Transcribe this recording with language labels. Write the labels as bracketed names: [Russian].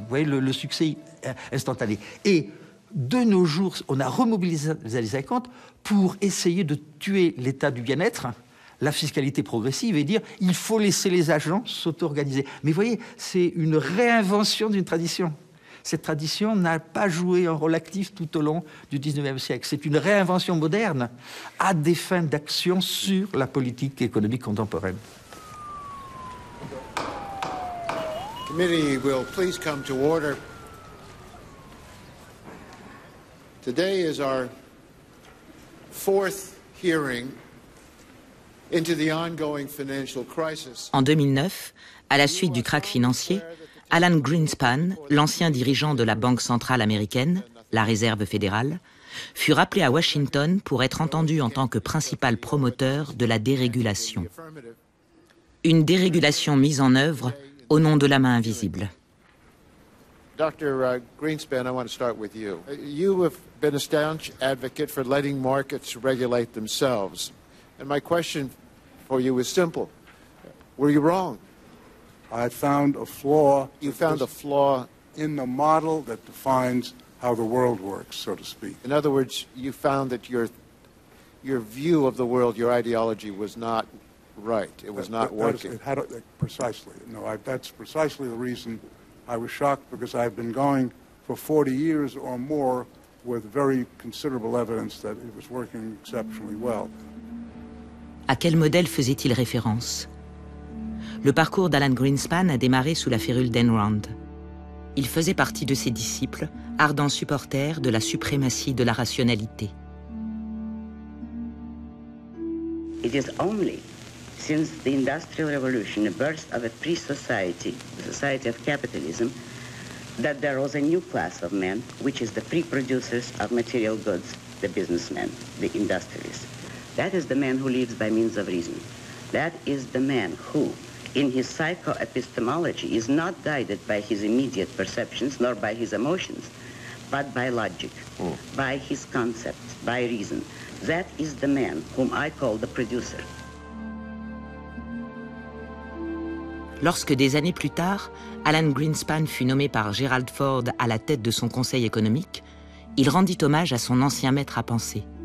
[French] Vous voyez, le succès instantané. Et de nos jours, on a remobilisé les années 50 pour essayer de tuer l'état du bien-être, la fiscalité progressive, et dire il faut laisser les agents s'auto-organiser. Mais vous voyez, c'est une réinvention d'une tradition. Cette tradition n'a pas joué un rôle actif tout au long du XIXe siècle. C'est une réinvention moderne à des fins d'action sur la politique économique contemporaine. [English] Committee will please come to order. Today is our fourth hearing into the ongoing financial crisis. [French] En 2009, à la suite du krach financier, Alan Greenspan, l'ancien dirigeant de la Banque centrale américaine, la Réserve fédérale, fut rappelé à Washington pour être entendu en tant que principal promoteur de la dérégulation. Une dérégulation mise en œuvre au nom de la main invisible. [English] Dr. Greenspan, I want to start with you. You have been a staunch advocate for letting markets regulate themselves. And my question for you is simple. Were you wrong? I found a flaw. You found a flaw in the model that defines how the world works, so to speak. In other words, you found that your view of the world, your ideology was not right. It was not working. Precisely. No, that's precisely the reason I was shocked, because I've been going for 40 years or more with very considerable evidence that it was working exceptionally well. [French] À quel modèle faisait-il référence? Le parcours d'Alan Greenspan a démarré sous la férule d'Enron. Il faisait partie de ses disciples, ardents supporters de la suprématie de la rationalité. [English] It is only since the Industrial Revolution, the birth of a free society, the society of capitalism, that there was a new class of men, which is the free producers of material goods, the businessmen, the industrialists. That is the man who lives by means of reason. That is the man who, in his psychoepistemology, is not guided by his immediate perceptions nor by his emotions, but by logic, by his concepts, by reason. That is the man whom I call the producer. [French] lorsque des années plus tard, Alan Greenspan fut nommé par Gerald Ford à la tête de son conseil économique, il rendit hommage à son ancien maître à penser.